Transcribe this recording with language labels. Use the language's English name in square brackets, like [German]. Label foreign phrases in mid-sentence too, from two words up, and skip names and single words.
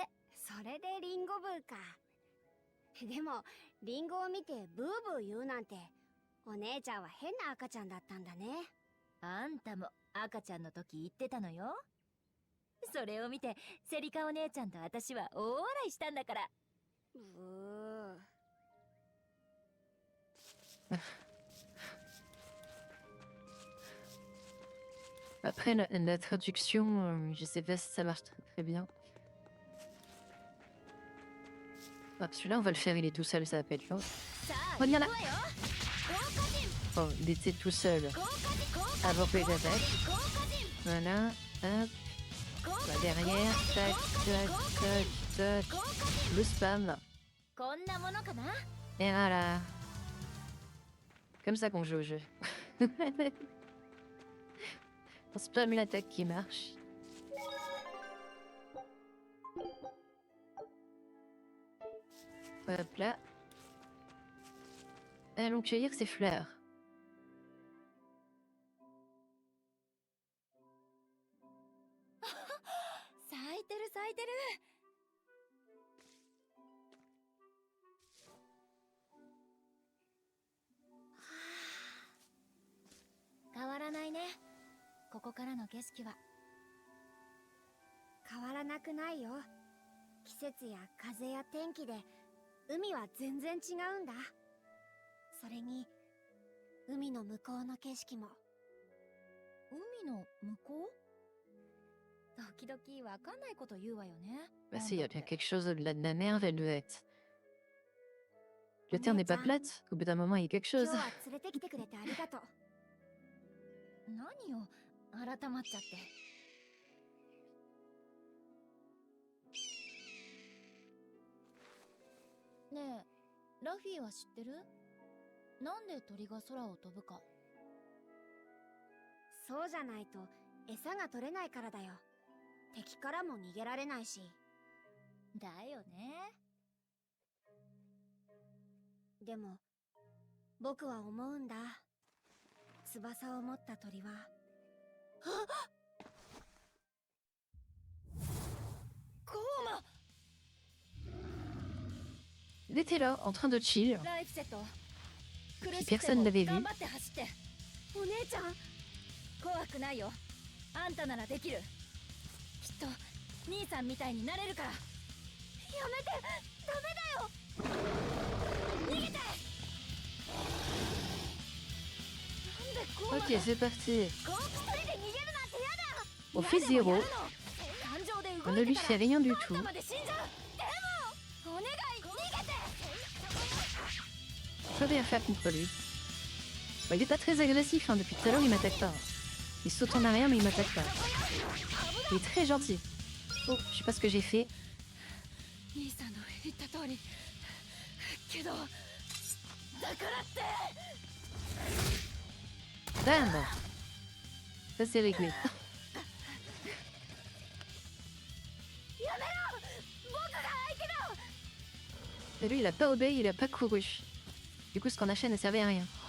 [Japanese] それでリンゴ部か。でもリンゴを見てブーブー言うなんて、お姉ちゃんは変な赤ちゃんだったんだね。あんたも赤ちゃんの時言ってたのよ。それを見てセリカお姉ちゃんと私は大笑いしたんだから。 [French] Après, la traduction, je sais pas si ça marche très bien. Hop, celui-là, on va le faire, il est tout seul, ça va pas être long. Reviens là. Bon, il était tout seul avant que j'attaque. Voilà, hop. Bah, derrière, tac, tac, tac, tac. Le spam. [Japanese] こんなものかな。 [French] Et voilà. Comme ça qu'on joue au jeu. On spam l'attaque qui marche. Hop là. Allons cueillir ces fleurs. [Japanese] 咲いてる咲いてる。変わらないね、ここからの景色は。変わらなくないよ。季節や風や天気で海は全然違うんだ。それに海の向こうの景色も。海の向こう？時々わかんないこと言うわよね。 [French] Bah si, il y a bien quelque chose au-delà de la mer, Velvet. La terre n'est pas plate. Au bout d'un moment, il y a quelque [Japanese] 今 [French] chose. [Japanese] 日は連れてきてくれてありがとう。何よ、改まっちゃって。ねえ、ラフィーは知ってる？なんで鳥が空を飛ぶか。そうじゃないと餌が取れないからだよ。敵からも逃げられないし。だよね。でも僕は思うんだ。翼を持った鳥は。ゴーマ！ [French] Il était là, en train de chill. [Japanese] ライフセット。 [French] Puis personne l'avait vu. [Japanese] 頑張って走って。お姉ちゃん。怖くないよ。あんたならできる。きっと兄さんみたいになれるから。やめて、ダメだよ。逃げて。 [French] Ok, c'est parti. [Japanese] ゴーク一人で逃げるなんてやだ。 [French] On fait 0. On ne lui fait rien du tout. [Japanese] でもお願い逃げて。 [French] Je peux rien faire contre lui. Bah, il est pas très agressif, hein. Depuis tout à l'heure, il m'attaque pas. Il saute en arrière, mais il m'attaque pas. Il est très gentil. Oh, je sais pas ce que j'ai fait. [Japanese] 兄さんの言った通り。けど、だからって。 [French] Bam! Ça c'est réglé. Et lui, il a pas obéi, il a pas couru. Du coup, ce qu'on achète ne servait à rien.